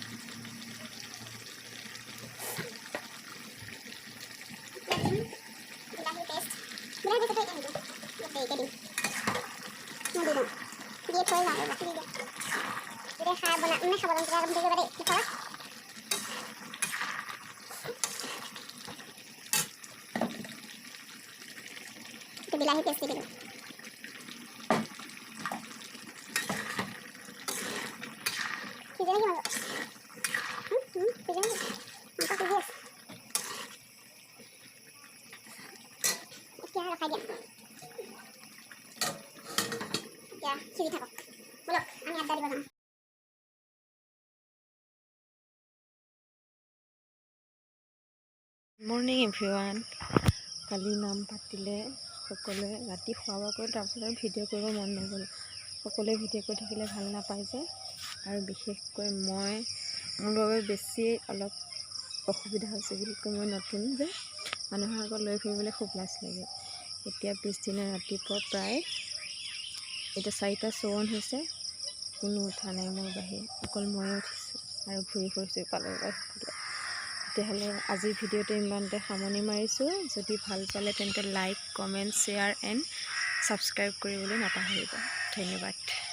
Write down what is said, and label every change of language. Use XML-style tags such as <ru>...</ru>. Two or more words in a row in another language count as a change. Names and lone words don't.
<as>বিলাহী পেষ্ট বিলাহী পেষ্টটো এতিয়া নিদিওঁ দেৰিকৈ দিম মই দি দিওঁ দিয়ে থৈ যাওঁ বাকী দি দিওঁ যেতিয়া খাই বনাই মানে খাব যাম তেতিয়া দিব দেই ঘৰত বিলাহী পেষ্ট দি দিওঁ</as> <id>Siapa lagi masuk? Siapa lagi? Mantap tuh guys. Oke, ada aja. Ya, sini takut. Belum, ini ada di bawah.</id> <en>morning everyone</en> <as>কালি নাম পাতিলে সকলোৱে ৰাতি খোৱা বোৱা কৰি তাৰপিছত আৰু ভিডিঅ' কৰিব মন নগ'ল সকলোৱে ভিডিঅ' কৰি থাকিলে ভাল নাপায় যে আৰু বিশেষকৈ মোৰ বাবে বেছি অলপ অসুবিধা হৈছে বিশেষকৈ মই নতুন যে মানুহৰ আগত লৈ ফুৰিবলৈ খুব লাজ লাগে এতিয়া পিছদিনা ৰাতিপুৱা প্ৰায় এতিয়া 4:54 হৈছে কোনো উঠা নাই মোৰ বাহিৰে অকল ময়ে উঠিছোঁ আৰু ঘূৰি ফুৰিছোঁ পালৰ পৰা তেতিয়াহ'লে আজিৰ ভিডিঅ'টো ইমানতে সামৰণি মাৰিছোঁ যদি ভাল পালে তেন্তে</as> <en>like comment share and subscribe</en> <as>কৰিবলৈ নাপাহৰিব ধন্যবাদ</as>